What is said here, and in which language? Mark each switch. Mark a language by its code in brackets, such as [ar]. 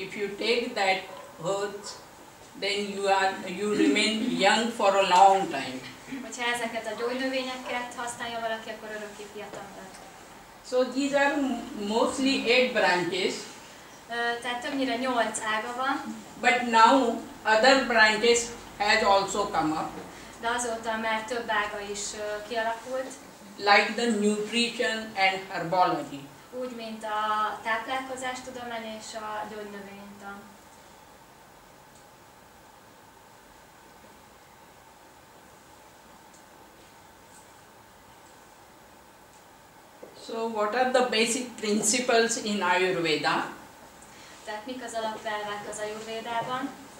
[en] If you take that herbs, then you remain young for a long time. [hu] Hogyha ezeket a gyógynövényeket használja valaki, akkor örökké fiatal marad. [en] So these are mostly 8 branches. [hu] Tehát többnyire 8 ága van. [en] But now other branches has also come up, [hu] De azóta már több ága is kialakult, [en] like the nutrition and herbology. [hu] úgy, mint a táplálkozástudomány és a gyógynövénytan. [en] So what are the basic principles in Ayurveda? [hu] Tehát mik az alapelvek az Ajurvédában?